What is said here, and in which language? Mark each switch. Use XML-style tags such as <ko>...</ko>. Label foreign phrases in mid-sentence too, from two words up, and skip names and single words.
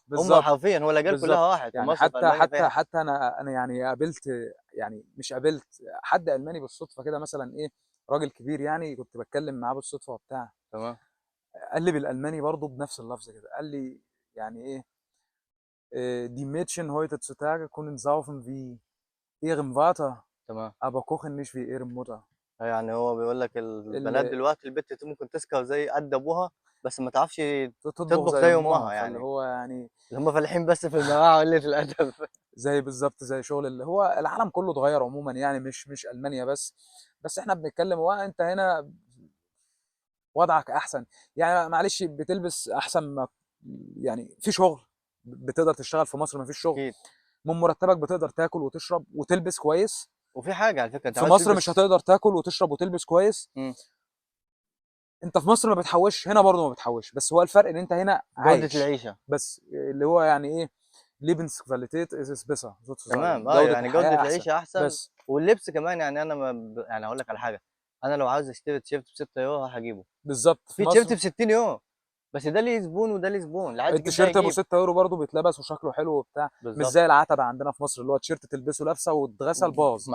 <ar>هم بالظبط. حرفيا هو الاجيال بالظبط. كلها واحد، في يعني مصر في حتى المانيا في حتى اي حته. حتى انا يعني قابلت، يعني مش قابلت حد الماني بالصدفه كده مثلا ايه، راجل كبير يعني كنت بتكلم معاه بالصدفه وبتاع. تمام. قال لي بالالماني برضه بنفس اللفظ كده، قال لي يعني ايه،</ar> <de>die Mädchen heutzutage können saufen wie ihrem Vater,</de> <ar>تمام.</ar> <de>aber kochen nicht wie ihre Mutter.</de> <ar>يعني هو بيقول لك البنات اللي دلوقتي البت ممكن تسكر زي قد ابوها، بس ما تعرفش تطبخ تطبخ زي زي امها، امها فاللي يعني. هو يعني اللي هم فالحين بس في المراعي وقله الادب. زي بالظبط زي شغل اللي هو العالم كله اتغير عموما، يعني مش المانيا بس. بس احنا بنتكلم وانت هنا وضعك احسن. يعني معلش بتلبس احسن ما، يعني في شغل بتقدر تشتغل في مصر، ما فيش شغل. اكيد. من مرتبك بتقدر تاكل وتشرب وتلبس كويس. وفي حاجه على فكره، انت في عاوز مصر مش تلبس. هتقدر تاكل وتشرب وتلبس كويس. مم. انت في مصر ما بتحوش، هنا برضه ما بتحوش، بس هو الفرق ان انت هنا جوده عايش. العيشه. بس اللي هو يعني ايه،</ar> <de>Lebensqualität ist es besser sozusagen،</de> <ar>تمام، جودة يعني جوده الحياة احسن. العيشه احسن. بس واللبس كمان، يعني انا ما يعني هقول لك على حاجه. انا لو عاوز اشتري تيشيرت ب 6 يورو هجيبه. بالظبط في في تيشيرت مصر. ب 60 يورو. بس ده ليه زبون وده ليه زبون، اللي عايز يجيب ده التيشيرت ابو يجيب. 6 يورو برضه بيتلبس وشكله حلو وبتاع. مش بالظبط. زي العتبة عندنا في مصر اللي هو تيشيرت تلبسه لابسه واتغسل باظ</ar>